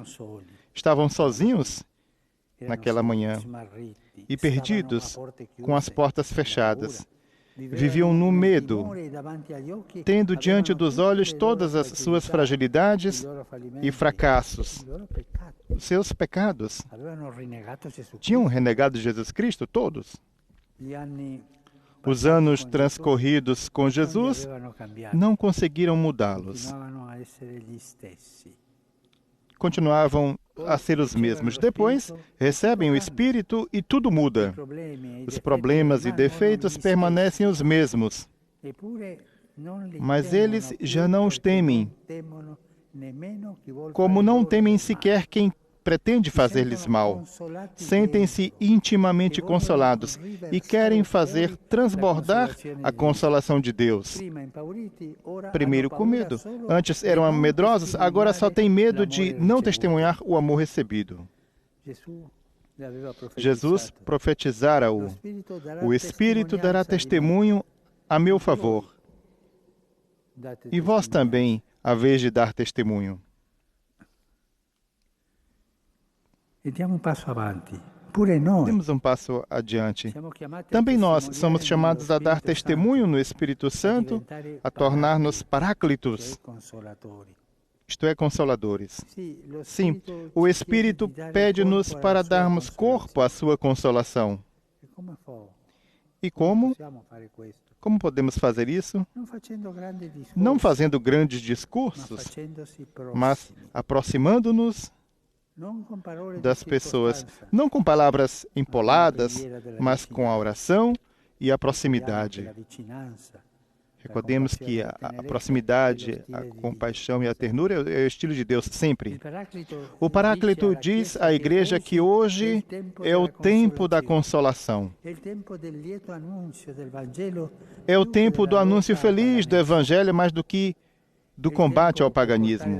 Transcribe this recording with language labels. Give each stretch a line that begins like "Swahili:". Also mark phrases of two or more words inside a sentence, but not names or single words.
Portuguese: Estavam sozinhos naquela manhã e perdidos, com as portas fechadas. Viviam no medo, tendo diante dos olhos todas as suas fragilidades e fracassos, seus pecados.
Italian: avevano rinnegato Gesù
Portuguese: Tinham renegado Jesus Cristo, todos.
Italian: Gli anni
Portuguese: Os anos transcorridos com
Italian: non li
Portuguese: Jesus
Italian: avevano cambiato,
Portuguese: não conseguiram mudá-los.
Italian: continuavano a essere gli stessi.
Portuguese: Continuavam a ser os mesmos. Depois, recebem o Espírito e tudo muda.
Italian: Problemi e
Portuguese: Os
Italian: difetti
Portuguese: problemas e
Italian: rimangono
Portuguese: defeitos
Italian: gli
Portuguese: permanecem os mesmos,
Italian: stessi, eppure non li
Portuguese: mas
Italian: temono
Portuguese: eles
Italian: più
Portuguese: já não os
Italian: perché
Portuguese: temem,
Italian: non temono nemmeno chi vuol
Portuguese: como
Italian: fare
Portuguese: não
Italian: loro
Portuguese: temem
Italian: del
Portuguese: sequer quem pretende fazer-lhes mal. Sentem-se intimamente consolados e querem fazer transbordar a consolação de Deus.
Italian: prima impauriti, ora
Portuguese: Primeiro
Italian: hanno
Portuguese: com
Italian: paura
Portuguese: medo.
Italian: solo
Portuguese: Antes
Italian: di
Portuguese: eram
Italian: non
Portuguese: medrosos, agora só têm medo de
Italian: testimoniare
Portuguese: não
Italian: l'amore
Portuguese: testemunhar o amor recebido.
Italian: ricevuto. Gesù le aveva
Portuguese: Jesus
Italian: profetizzato.
Portuguese: profetizara-o. O Espírito dará testemunho a meu favor.
Italian: Date
Portuguese: E vós
Italian: testimonianza.
Portuguese: também haveis de dar testemunho.
Italian: E diamo un passo avanti. Pure noi
Portuguese: Temos um passo adiante.
Italian: siamo chiamati a
Portuguese: Também nós
Italian: testimoniare
Portuguese: somos chamados a
Italian: nello
Portuguese: dar
Italian: Spirito
Portuguese: testemunho
Italian: Santo,
Portuguese: no Espírito Santo,
Italian: diventare
Portuguese: a tornar-nos
Italian: paracliti,
Portuguese: paráclitos,
Italian: cioè consolatori.
Portuguese: isto é, consoladores.
Italian: Sì, lo
Portuguese: Sim,
Italian: Spirito
Portuguese: o
Italian: ci
Portuguese: Espírito
Italian: chiede di dare
Portuguese: pede-nos
Italian: corpo alla
Portuguese: para
Italian: sua
Portuguese: darmos corpo à sua consolação.
Italian: consolazione. E come fa?
Portuguese: E como?
Italian: Possiamo fare questo?
Portuguese: Como podemos fazer isso?
Italian: Non facendo grandi discorsi,
Portuguese: Não fazendo grandes
Italian: ma
Portuguese: discursos,
Italian: facendosi
Portuguese: mas
Italian: prossimi.
Portuguese: aproximando-nos
Italian: Non con parole di
Portuguese: das pessoas,
Italian: circostanza,
Portuguese: não com palavras empoladas,
Italian: preghiera della
Portuguese: mas com a
Italian: vicinanza.
Portuguese: oração e a
Italian: Ricordiamo che
Portuguese: proximidade.
Italian: la vicinanza,
Portuguese: Recordemos que a proximidade, a compaixão e a ternura é o estilo de Deus sempre. O Paráclito diz à Igreja que hoje é o tempo da consolação. É o tempo do anúncio feliz do Evangelho mais do que do combate ao paganismo.